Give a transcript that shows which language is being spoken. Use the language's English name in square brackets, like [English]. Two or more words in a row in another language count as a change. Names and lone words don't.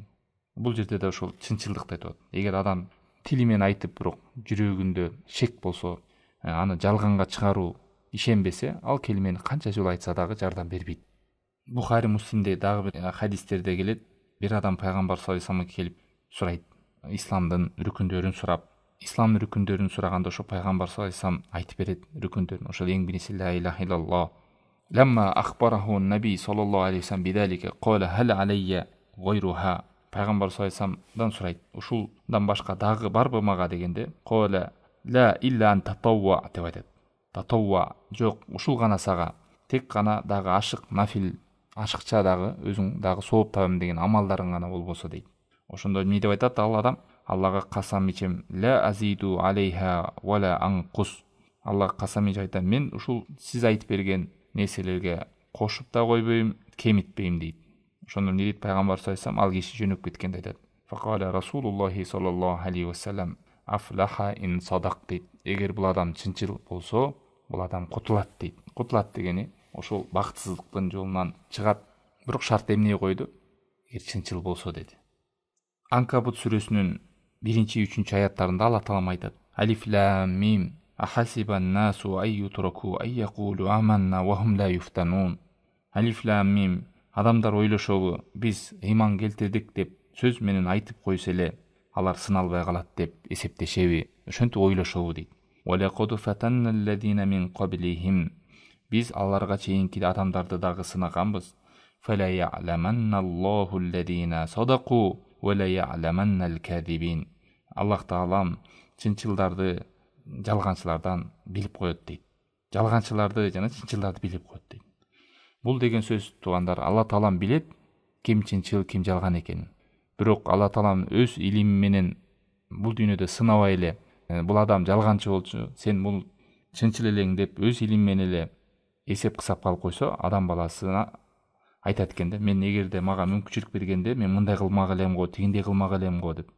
[Kyrgyz] Бул жерде да ошол чынчылдыкты айтып атат. Эгер адам тили менен айтып, бирок жүрөгүндө шек болсо, аны жалганга чыгаруу ишенбесе, ал келмени канча жолу айтса дагы жардам бербейт. Бухари, Муслимде дагы бир хадистерде келет. Бир адам пайгамбар [Arabic] صلى الله عليه وسلم [Kyrgyz] келип сурайт. Исламдын рүкүндөрүн сурап, исламдын рүкүндөрүн сураганда ошо пайгамбар [Arabic] صلى الله عليه وسلم [Kyrgyz] айтып берет рүкүндөрүн. Ошол эң биринчиси [Arabic] لا إله إلا الله. لما أخبره النبي صلى الله عليه وسلم بذلك قال هل علي غيرها. [Kyrgyz] Пайгамбар [Arabic] صلى الله عليه وسلم [Kyrgyz] сурайт. Ушулдан башка дагы барбы мага дегенде, [Arabic] قال لا إلا أن تطوع [Kyrgyz] деп айтат. Татавва жок, ушул гана сага. Тек гана дагы ашык, нафил, ашыкча дагы өзүң дагы сооп табам деген амалдарың гана болбосо дейт. Ошондо эмне деп айтат ал адам? Аллага касам ичем, [Arabic] لا أزيد عليها ولا أنقص. [Kyrgyz] Аллага касам ичип айтам, мен ушул сиз айтып берген нерселерге кошуп да койбойм, кемитпейм дейт. Ошондо эмне дейт пайгамбар [Arabic] صلى الله عليه وسلم? [Kyrgyz] Ал киши жөнөп кеткенде айтат. [Arabic] فقال رسول الله صلى الله عليه وسلم أفلح إن صدق дейт. [Kyrgyz] Эгер бул адам чынчыл болсо, бул адам кутулат дейт. Кутулат дегени ошол бактсыздыктын жолунан чыгат. Бирок шарт эмне койду? Эгер чынчыл болсо деди. Анкабут сүрөсүнүн 1-3 аяттарында Алла Таалам айтат: [Arabic] الم أحسب الناس أن يتركوا أن يقولوا آمنا وهم لا يفتنون. الم, [Kyrgyz] адамдар ойлошобу, биз ыйман келтирдик деп сөз менен айтып койсо эле алар сыналбай калат деп эсептешеби, ошентип ойлошобу дейт. [Arabic] ولقد فتنا الذين من قبلهم. [Kyrgyz] Биз аларга чейинки адамдарды дагы сынаганбыз. [Arabic] فليعلمن الله الذين صدقوا وليعلمن الكاذبين. [Kyrgyz] Аллах Таалам чынчылдарды жалганчылардан билип коет дейт. Жалганчыларды жана чынчылдарды билип коет дейт. Бул деген сөз туугандар, Алла Таалам билет ким чынчыл, ким жалган экенин. Бирок Алла Таалам өз илими менен бул дүйнөдө сынабай эле, бул адам жалганчы болчу, сен бул чынчыл элең деп өз илими менен эле эсеп кысап калып койсо, адам баласына айтат экен да, мен эгерде мага мүмкүнчүлүк бергенде мен мындай кылмак элем го, тигиндей кылмак элем го деп.